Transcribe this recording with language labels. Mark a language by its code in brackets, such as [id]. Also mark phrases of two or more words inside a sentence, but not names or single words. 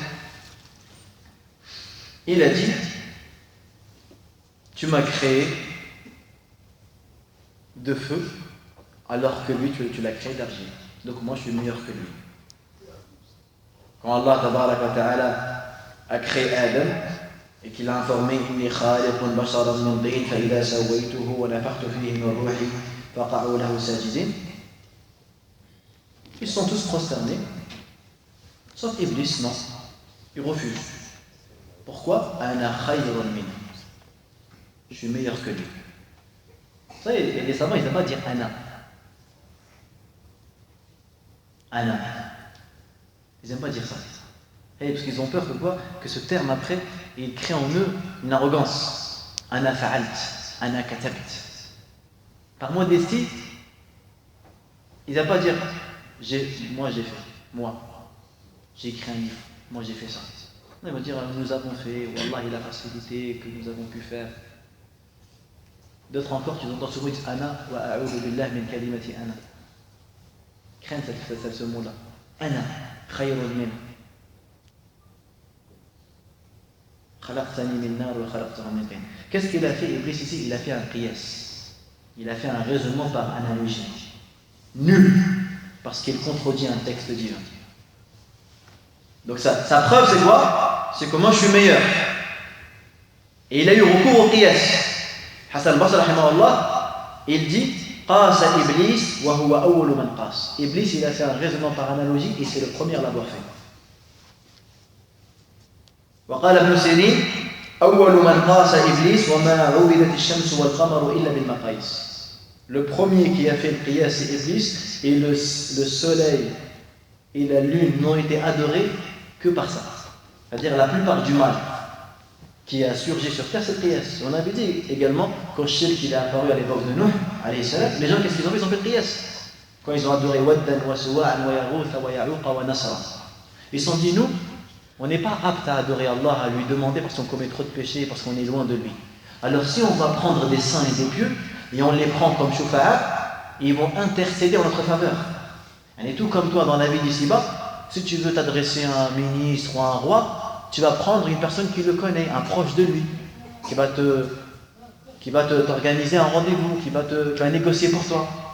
[fr] Il a dit, tu m'as créé de feu alors que lui tu l'as créé d'argile. Donc moi je suis meilleur que lui. Quand Allah tabaraka wa ta'ala a créé Adam et qu'il a informé [ar] إني خالق بشرا من طين فإذا سويته ونفخت فيه من روحي فقعوا له ساجدين, [fr] ils sont tous prosternés sauf Iblis, non, il refuse. Pourquoi? [ar] أنا خير من, [fr] je suis meilleur que lui. Vous savez, les savants ils n'aiment pas dire ana. Ana. Ils n'aiment pas dire ça. Parce qu'ils ont peur que quoi? Que ce terme après, il crée en eux une arrogance. [ar] أنا فعلت، أنا كتبت. [fr] Par modestie, ils n'aiment pas dire moi j'ai fait, moi j'ai écrit un livre, moi j'ai fait ça. Non, ils vont dire nous avons fait, Wallah il a facilité que nous avons pu faire. D'autres encore, tu entends souvent dire [ar] أنا وأعوذ بالله من كلمة أنا. [fr] Craignent ce mot-là. [ar] أنا خير من. خلقتني من نار وخلقته من طين. [fr] Qu'est-ce qu'il a fait Iblis ici? Il a fait un qiyas. Il a fait un raisonnement par analogie. Nul, parce qu'il contredit un texte divin. Donc sa preuve c'est quoi? C'est que moi je suis meilleur. Et il a eu recours au qiyas. [ar] Hassan al-Basri rahimahullah, [fr] il dit [ar] قاس إبليس وهو أول من قاس. [fr] Iblis il a fait un raisonnement par analogie et c'est le premier à l'avoir fait. [ar] وقال ابن سيرين أول من قاس إبليس وما عبدت الشمس والقمر إلا بالمقاييس. [fr] Le premier qui a fait le qiyas c'est Iblis, et le soleil et la lune n'ont été adorés que par ça. C'est-à-dire la plupart du mal qui a surgi sur terre, c'est le qiyas. On avait dit également quand Shirk il est apparu à l'époque de Nuh, les gens qu'est-ce qu'ils ont fait? Ils ont fait le qiyas. Quand ils ont adoré Waddan wa Suwa'an wa Yaghutha wa Ya'uqa wa Nasra, ils se sont dit nous, on n'est pas apte à adorer Allah, à lui demander parce qu'on commet trop de péchés, parce qu'on est loin de lui. Alors si on va prendre des saints et des pieux, et on les prend comme shufa'a, ils vont intercéder en notre faveur. Et tout comme toi dans la vie d'ici-bas, si tu veux t'adresser à un ministre ou à un roi, tu vas prendre une personne qui le connaît, un proche de lui, qui va t'organiser un rendez-vous, qui va négocier pour toi.